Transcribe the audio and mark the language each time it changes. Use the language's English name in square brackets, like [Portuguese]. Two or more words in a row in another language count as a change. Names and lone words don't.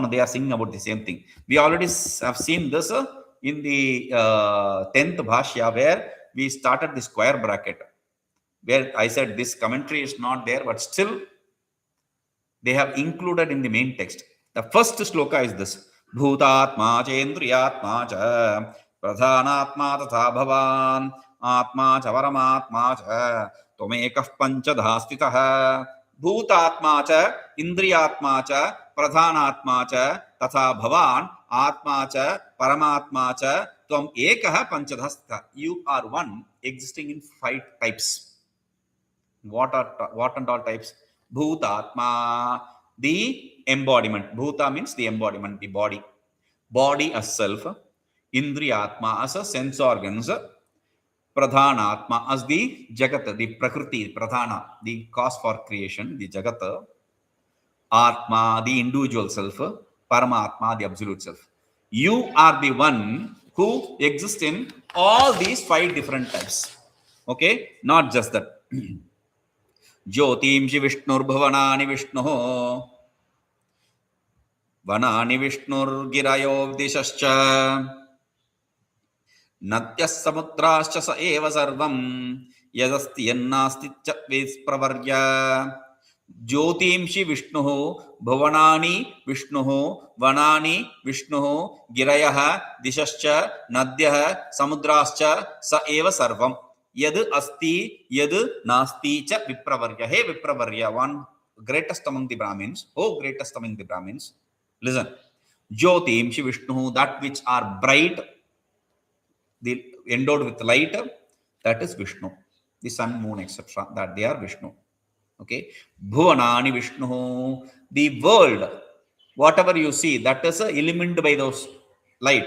[English] They are singing about the same thing. We already have seen this in the 10th bhāṣya, where we started the square bracket, where I said this commentary is not there, but still they have included in the main text. The first shloka is this. [Sanskrit] भूतात्मा च इन्द्रियात्मा च प्रधानात्मा तथा भवन् आत्मा च परमात्मा च त्वमेकः पञ्चधा स्थितः. भूतात्मा च इन्द्रियात्मा च प्रधानात्मा च तथा भवन् आत्मा च परमात्मा च त्वम् एकः पञ्चधा स्थितः. [English] You are one existing in 5 types. What and all types? Bhūtātmā, the embodiment. Bhuta means the embodiment, the body. Body as self. Indriyātmā as a sense organs. Pradhanātmā as the jagat, the prakriti, pradhana, the cause for creation, the jagat. Atma, the individual self. Paramatma, the absolute self. You are the one who exists in all these 5 different types. Okay? Not just that. [Sanskrit] ज्योतींषि विष्णुर् भवनानि विष्णुः वनानि विष्णुर् गिरयो दिशश्च नद्यस् समुद्राश्च स एव सर्वं यदस्ति यन्नास्ति च विप्रवर्य. ज्योतींषि विष्णुः भुवनानि विष्णुः वनानि विष्णुः गिरयः दिशश्च नद्यः समुद्राश्च स एव सर्वम् यद् अस्ति यद् नास्ति च विप्रवर्य. [English] Hey vipravarya, one greatest among the Brahmins. Oh, greatest among the Brahmins. Listen. [Sanskrit] ज्योतींषि विष्णु, [English] that which are bright, the endowed with light, that is Vishnu. The sun, moon, etc. That they are Vishnu. Okay. [Sanskrit] भुवनानि विष्णु, [English] the world, whatever you see, that is illumined by those light.